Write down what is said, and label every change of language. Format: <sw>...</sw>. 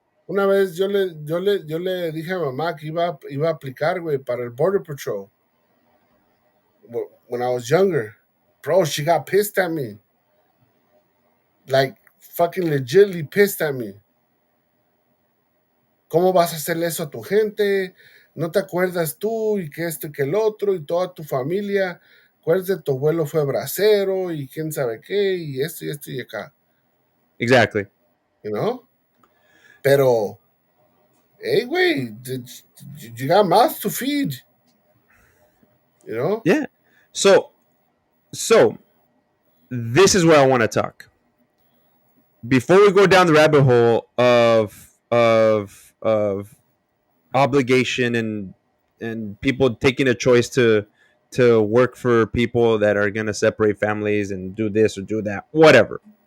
<es>Una vez yo le dije a mamá que iba a aplicar, güey, para el Border Patrol</es> <en>when I was younger. Bro, she got pissed at me. Like fucking legitly pissed at me.</en> <es>¿Cómo vas a hacerle eso a tu gente? ¿No te acuerdas tú y que esto y que el otro y toda tu familia? acuérdate, tu abuelo fue bracero y quién sabe qué, y esto y acá,</es> <en>Exactly. you know? Pero, hey, güey, you got mouths to feed, you know? Yeah. So so this is where I want to talk. Before we go down the rabbit hole of obligation and people taking a choice to work for people that are going to separate families and do this or do that, whatever.</en>